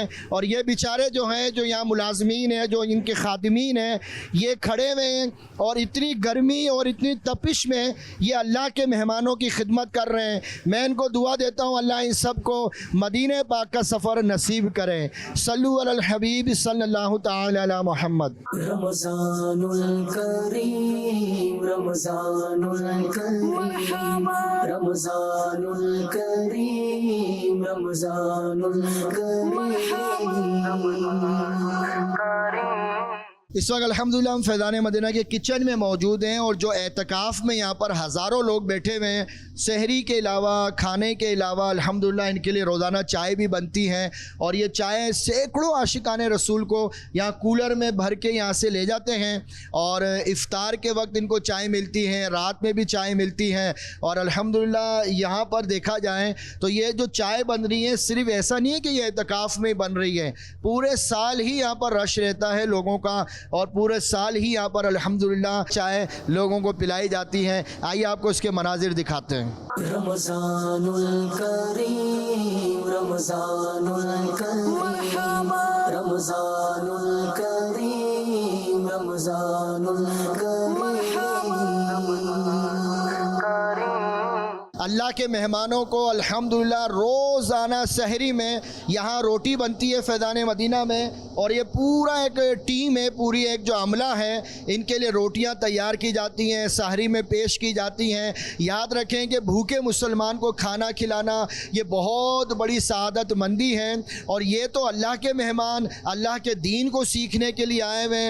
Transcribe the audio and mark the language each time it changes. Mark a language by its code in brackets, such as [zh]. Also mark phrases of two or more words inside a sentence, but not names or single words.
[ur] اور یہ بیچارے جو ہیں، جو یہاں ملازمین ہیں، جو ان کے خادمین ہیں، یہ کھڑے ہوئے ہیں اور اتنی گرمی اور اتنی تپش میں یہ اللہ کے مہمانوں کی خدمت کر رہے ہیں. میں ان کو دعا دیتا ہوں اللہ ان سب کو مدینے پاک کا سفر نصیب کرے. [ar] صلوا على الحبيب صلى الله تعالى على محمد. رمضان الكريم، رمضان الكريم، رمضان الكريم، رمضان الكريم. [ur] اس وقت الحمدللہ ہم فیضان مدینہ کے کچن میں موجود ہیں، اور جو اعتکاف میں یہاں پر ہزاروں لوگ بیٹھے ہوئے ہیں، سحری کے علاوہ، کھانے کے علاوہ الحمدللہ ان کے لیے روزانہ چائے بھی بنتی ہے. اور یہ چائے سیکڑوں عاشقانِ رسول کو یہاں کولر میں بھر کے یہاں سے لے جاتے ہیں، اور افطار کے وقت ان کو چائے ملتی ہے، رات میں بھی چائے ملتی ہے. اور الحمدللہ یہاں پر دیکھا جائے تو یہ جو چائے بن رہی ہے، صرف ایسا نہیں ہے کہ یہ اعتکاف میں بن رہی ہے، پورے سال ہی یہاں پر رش رہتا ہے لوگوں کا، اور پورے سال ہی یہاں پر الحمدللہ چائے لوگوں کو پلائی جاتی ہے. آئیے آپ کو اس کے مناظر دکھاتے ہیں. [ar] رمضان الكريم، رمضان الكريم، رمضان الكريم، رمضان الكريم. [ur] اللہ کے مہمانوں کو الحمدللہ روزانہ سحری میں یہاں روٹی بنتی ہے فیضان مدینہ میں، اور یہ پورا ایک ٹیم ہے، پوری ایک جو عملہ ہے، ان کے لیے روٹیاں تیار کی جاتی ہیں، سحری میں پیش کی جاتی ہیں. یاد رکھیں کہ بھوکے مسلمان کو کھانا کھلانا یہ بہت بڑی سعادت مندی ہے، اور یہ تو اللہ کے مہمان اللہ کے دین کو سیکھنے کے لیے آئے ہوئے ہیں.